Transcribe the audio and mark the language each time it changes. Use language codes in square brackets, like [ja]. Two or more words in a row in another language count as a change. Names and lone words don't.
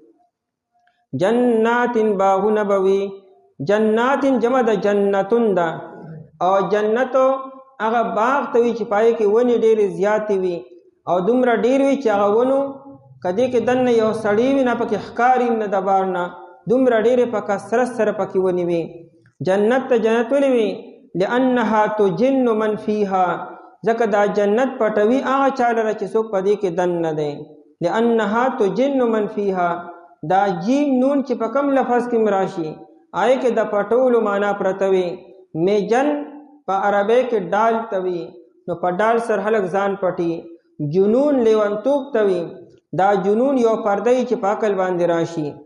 [ps] جنات باغونه به وي، جنات جمع د جنتون ده او جنتو هغه باغ ته وي چې پای کې ونې ډېرې زیاتې وي او دومره ډېر وي چې هغه ونو کدی کې دننه یو سړی وي نه پکې ښکاري نه د بار نه، دومره ډېرې په کثرت سره پکې ونې وي. جنت ته جنت ولې وي؟ [ar] لأنها تجن من فیها، [ps] ځکه دا جنت پټوي هغه چا لره چې څوک په دې کې دننه دی. [ar] لأنها تجن من فیها، [ps] دا جیم نون چې په کم لفظ کې مراشي آئے کې د پټولو معنا پرته وي. میجن په عربی کې ډال ته وي، نو په ډال سره خلک ځان پټي. جنون لیونتوب ته وي، دا جنون یو پرده چې په عقل باندې راشي.